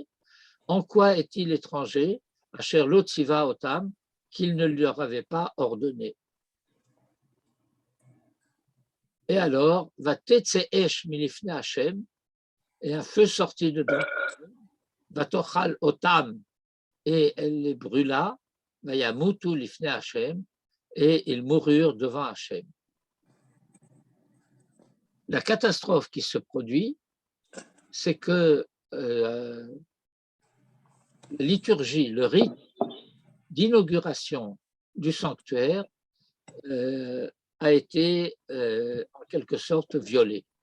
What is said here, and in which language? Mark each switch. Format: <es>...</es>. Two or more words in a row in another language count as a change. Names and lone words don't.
<fr>En quoi est-il étranger?</fr> <he>אשר לא צוה אתם,</he> <fr>qu'il ne leur avait pas ordonné. Et alors,</fr> <he>ותצא אש מלפני השם,</he> <fr>et un feu sortit de devant Hachem,</fr> <he>ותאכל אותם,</he> <fr>et elle les brûla,</fr> <he>וימתו לפני השם,</he> <fr>et ils moururent devant Hachem. La catastrophe qui se produit, c'est que la liturgie, le rite d'inauguration du sanctuaire a été en quelque sorte violé.</fr>